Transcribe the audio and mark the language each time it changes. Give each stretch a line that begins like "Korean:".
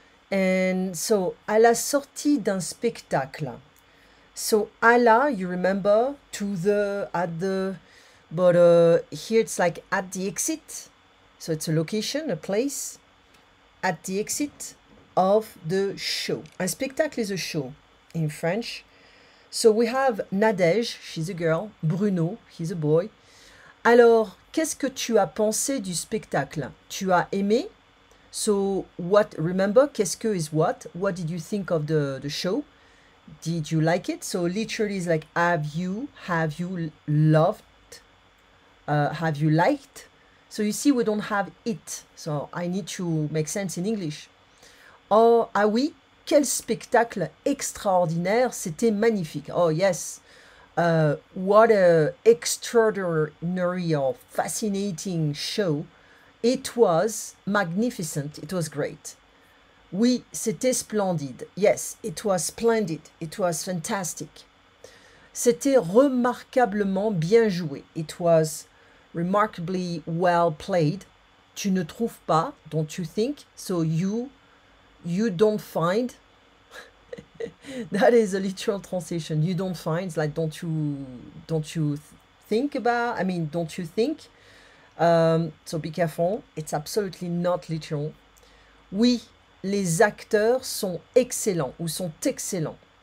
English: And so,
French: à la sortie d'un spectacle.
English: So,
French: à la,
English: you remember, to the, at the, but here it's like at the exit. So it's a location, a place, at the exit of the show. Un spectacle is a show in French. So we have Nadège, she's a girl, Bruno, he's a boy.
French: Alors, qu'est-ce que tu as pensé du spectacle? Tu as aimé?
English: So remember,
French: qu'est-ce que
English: is what? What did you think of the show? Did you like it? So literally is like, have you loved? Have you liked? So you see, we don't have it. So I need to make sense in English.
French: Oh, ah oui, quel spectacle extraordinaire, c'était magnifique.
English: Oh yes, what a extraordinary or fascinating show. It was magnificent. It was great.
French: Oui, c'était splendide.
English: Yes, it was splendid. It was fantastic.
French: C'était remarquablement bien joué.
English: It was remarkably well played.
French: Tu ne trouves pas,
English: don't you think? So you don't find. That is a literal translation. You don't find, it's like don't you think about, don't you think? So be careful, it's absolutely not literal.
French: Oui, les acteurs sont excellents ou sont excellents.